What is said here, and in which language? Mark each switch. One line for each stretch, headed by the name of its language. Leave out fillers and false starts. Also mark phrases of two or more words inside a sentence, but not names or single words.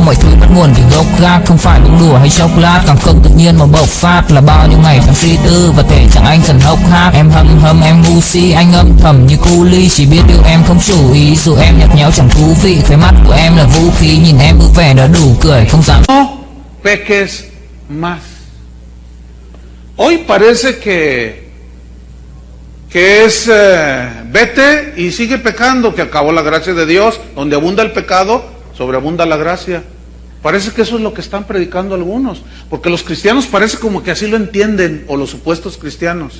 Vietnamese: Mọi thứ bắt nguồn từ gốc gác, không phải bông đùa hay chốc lát, càng không tự nhiên mà bộc phát là bao nhiêu ngày tháng suy tư và thể chẳng anh dần hốc hác. Em hâm em ngu si, anh âm thầm như cu ly, chỉ biết yêu em không chủ ý, dù em nhạt nhẽo chẳng thú vị. Khóe mắt của em là vũ khí, nhìn em vui vẻ đã đủ cười, không dám.
Spanish: No peques más. Hoy parece que es vete y sigue pecando, que acabó la gracia de Dios. Donde abunda el pecado, sobreabunda la gracia. Parece que eso es lo que están predicando algunos, porque los cristianos parece como que así lo entienden, o los supuestos cristianos.